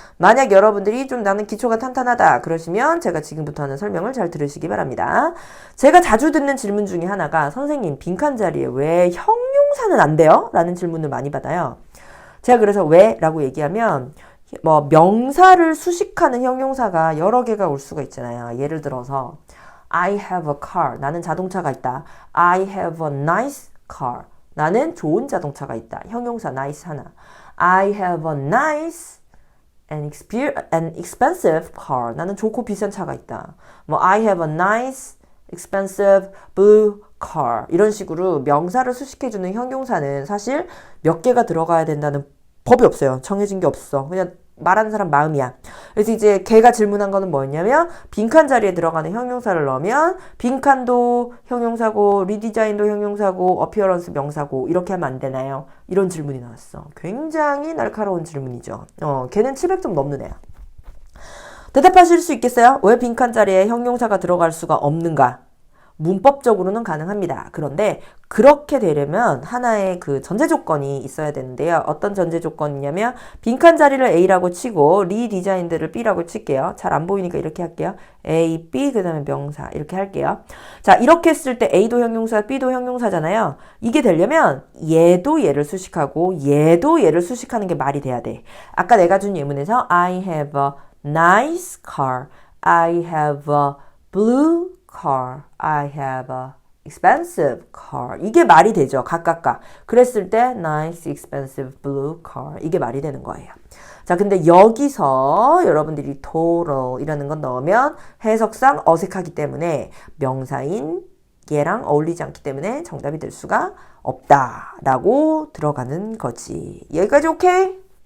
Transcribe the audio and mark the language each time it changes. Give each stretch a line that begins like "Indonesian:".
Korean: 만약 여러분들이 좀 나는 기초가 탄탄하다 그러시면 제가 지금부터 하는 설명을 잘 들으시기 바랍니다. 제가 자주 듣는 질문 중에 하나가 선생님 빈칸 자리에 왜 형용사는 안 돼요? 라는 질문을 많이 받아요. 제가 그래서 왜? 라고 얘기하면 뭐 명사를 수식하는 형용사가 여러 개가 올 수가 있잖아요. 예를 들어서
English: I have a car.
Korean: 나는 자동차가 있다.
English: I have a nice car.
Korean: 나는 좋은 자동차가 있다. 형용사 nice 하나.
English: I have a nice and expensive car.
Korean: 나는 좋고 비싼 차가 있다. 뭐
English: I have a nice, expensive, blue
Korean: car 이런 식으로 명사를 수식해주는 형용사는 사실 몇 개가 들어가야 된다는 법이 없어요. 정해진 게 없어. 그냥 말하는 사람 마음이야. 그래서 이제 걔가 질문한 거는 뭐였냐면 빈칸 자리에 들어가는 형용사를 넣으면 빈칸도 형용사고 리디자인도 형용사고 어피어런스 명사고 이렇게 하면 안 되나요? 이런 질문이 나왔어. 굉장히 날카로운 질문이죠. 걔는 700점 넘는 애야. 대답하실 수 있겠어요? 왜 빈칸 자리에 형용사가 들어갈 수가 없는가? 문법적으로는 가능합니다. 그런데 그렇게 되려면 하나의 그 전제 조건이 있어야 되는데요. 어떤 전제 조건이냐면 빈칸 자리를 A라고 치고 리디자인드를 B라고 칠게요. 잘 안 보이니까 이렇게 할게요. A, B 그 다음에 명사 이렇게 할게요. 자 이렇게 했을 때 A도 형용사, B도 형용사잖아요. 이게 되려면 얘도 얘를 수식하고 얘도 얘를 수식하는 게 말이 돼야 돼. 아까 내가 준 예문에서
English: I have a nice car. I have a blue car. I have a expensive car.
Korean: 이게 말이 되죠. 각각각. 그랬을 때
English: nice, expensive, blue car.
Korean: 이게 말이 되는 거예요. 자, 근데 여기서 여러분들이 total이라는 건 넣으면 해석상 어색하기 때문에 명사인 얘랑 어울리지 않기 때문에 정답이 될 수가 없다라고 들어가는 거지. 여기까지 오케이?